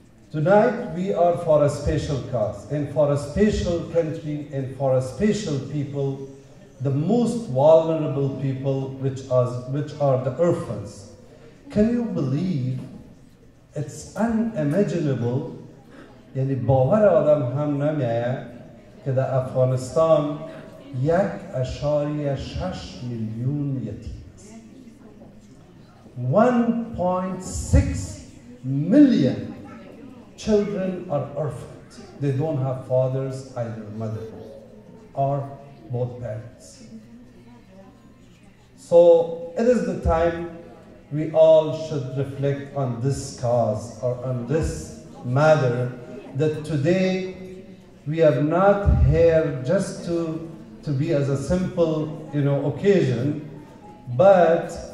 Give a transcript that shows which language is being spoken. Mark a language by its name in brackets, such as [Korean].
[English] Tonight we are for a special cause and for a special country and for a special people, the most vulnerable people, which are the orphans. Can you believe? It's unimaginable. [Persian] یعنی باور آدم هم نمیآید که در افغانستان 1.6 میلیون یتیم است. [English] 1.6 million children are orphaned. They don't have fathers, either mother or both parents. So it is the time we all should reflect on this cause or on this matter, that today we are not here just to be as a simple, occasion, but